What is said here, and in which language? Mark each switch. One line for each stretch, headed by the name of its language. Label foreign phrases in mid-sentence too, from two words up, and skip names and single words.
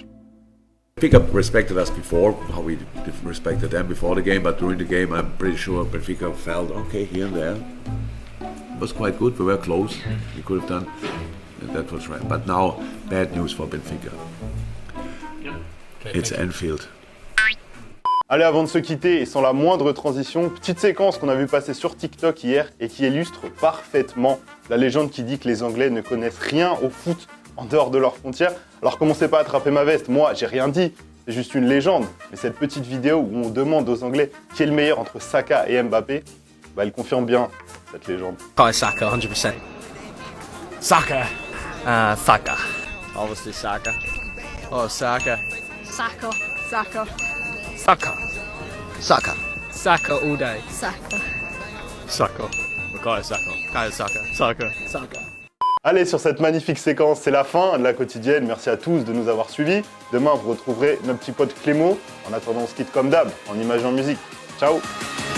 English: Benfica respected us before, how we respected them before the game, but during the game I'm pretty sure Benfica felt okay here and there. It was quite good, we were close, we could have done. That was right. But now, bad news for Benfica. It's Anfield.
French: Allez, avant de se quitter, et sans la moindre transition, petite séquence qu'on a vu passer sur TikTok hier et qui illustre parfaitement la légende qui dit que les Anglais ne connaissent rien au foot en dehors de leurs frontières. Alors commencez pas à attraper ma veste, moi j'ai rien dit, c'est juste une légende. Mais cette petite vidéo où on demande aux Anglais qui est le meilleur entre Saka et Mbappé, elle confirme bien cette légende.
English: Kai Saka, 100%. Saka. Saka. Obviously Saka. Oh, Saka. Saka. Saka. Saka. Saka. Saka all day. Saka. Saka. Bukayo Saka. Bukayo Saka. Saka. Saka.
French: Allez, sur cette magnifique séquence, c'est la fin de la quotidienne. Merci à tous de nous avoir suivis. Demain, vous retrouverez notre petit pote Clément. En attendant, on se quitte comme d'hab, en images et en musique. Ciao!